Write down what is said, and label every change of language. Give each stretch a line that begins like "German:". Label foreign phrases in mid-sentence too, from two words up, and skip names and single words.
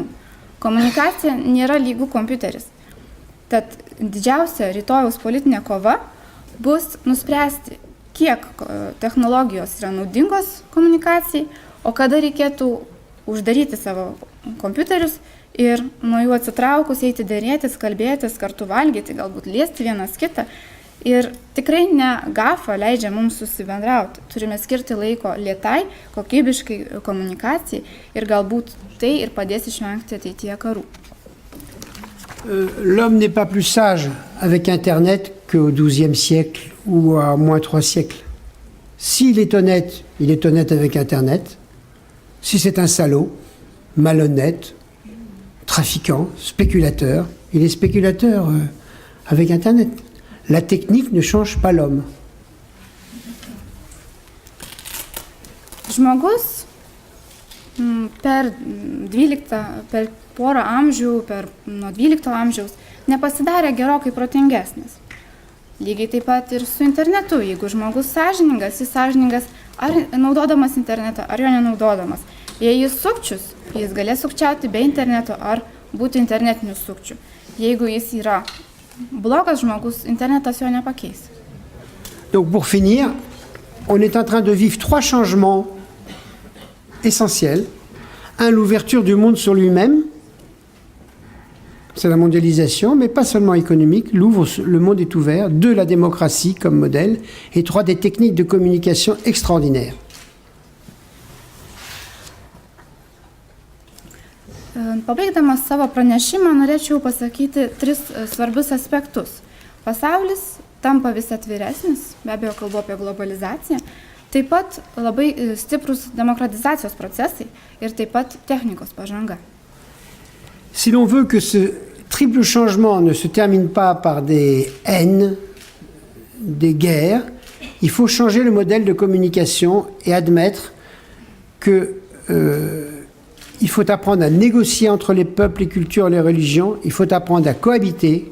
Lithuanian: Komunikacija nėra lygų kompiuteris. Tad didžiausia rytojaus politinė kova bus nuspręsti, kiek technologijos yra naudingos komunikacijai, o kada reikėtų uždaryti savo kompiuterius ir nuo jų atsitraukus eiti dėrėtis, kalbėtis, kartu valgyti, galbūt liesti vienas kitą. Ir tikrai ne GAFA leidžia mums susibendrauti. Turime skirti laiko lėtai, kokybiškai komunikacijai ir galbūt tai ir padės išvengti ateityje karų.
French: L'homme n'est pas plus sage avec Internet qu'au XIIe siècle ou à moins 3 siècles. S'il est honnête, il est honnête avec Internet. Si c'est un salaud, malhonnête, trafiquant, spéculateur, il est spéculateur avec Internet. La technique ne change pas l'homme.
Lithuanian: Žmogus per porą amžių, nuo 12 amžiaus, nepasidarė gerokai protingesnis. Lygiai taip pat ir su internetu. Jeigu žmogus sąžiningas, jis sąžiningas ar naudodamas internetą, ar jo nenaudodamas. Jei jis sukčius, jis galės sukčiauti be interneto ar būti internetiniu sukčiu. Jeigu jis yra blogas žmogus, internetas jo nepakeis.
French: Donc pour finir, on est en train de vivre 3 changements essentiels. Un, l'ouverture du monde sur lui-même. C'est la mondialisation, mais pas seulement économique. Le monde est ouvert. 2, la démocratie comme modèle. Et 3, des techniques de communication extraordinaires.
Lithuanian: Pabaigdamas savo pranešimą, norėčiau pasakyti 3 svarbius aspektus. Pasaulis tampa vis atviresnis, be abejo kalbu apie globalizaciją, taip pat labai stiprus demokratizacijos procesai ir taip pat technikos pažanga.
French: Si l'on veut que ce triple changement ne se termine pas par des haines, des guerres, il faut changer le modèle de communication et admettre que il faut apprendre à négocier entre les peuples, les cultures, les religions, il faut apprendre à cohabiter.